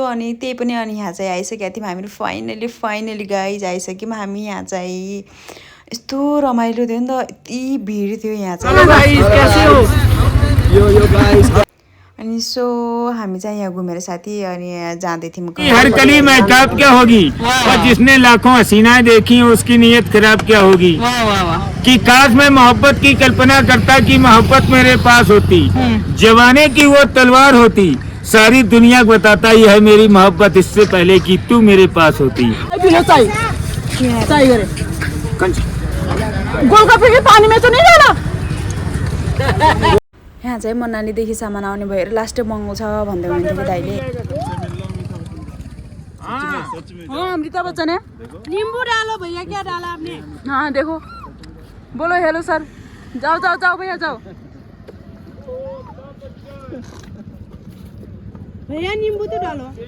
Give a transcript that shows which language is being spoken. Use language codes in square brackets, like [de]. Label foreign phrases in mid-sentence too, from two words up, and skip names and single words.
[ne] अनि त्यही पनि अनि यहाँ चाहिँ आइसकेका थियौँ हामीहरू। फाइनली गाइज आइसक्यौँ हामी यहाँ चाहिँ। यस्तो रमाइलो थियो नि त, यति भिड थियो यहाँ चाहिँ। अनि सो हामी चाहिँ यहाँ घुमेर साथी अनि जाँदै थियौँ। [hi] हर कली महताब क्या होगी और जिसने लाखों हसीनाएं देखी उसकी नीयत खराब क्या होगी। कि काश मैं मोहब्बत की कल्पना करता कि मोहब्बत मेरे पास होती, जवाने की वो तलवार होती, सारी दुनिया को बताता ये है मेरी मोहब्बत इससे पहले कि तू मेरे पास होती। गोलगप्पे के पानी में तो नहीं डाला। [ne] यहाँ चाहिँ म नानीदेखि सामान आउने भएर लास्ट मगाउँछ भन्दै हुनुहुन्थ्यो दाइले। [hi] हाँ अमृता बच्चन है। नींबू डालो भैया, क्या डाला आपने? हाँ देखो, बोलो हेलो सर। जाओ भैया जाओ। भैया नींबू तो डालो।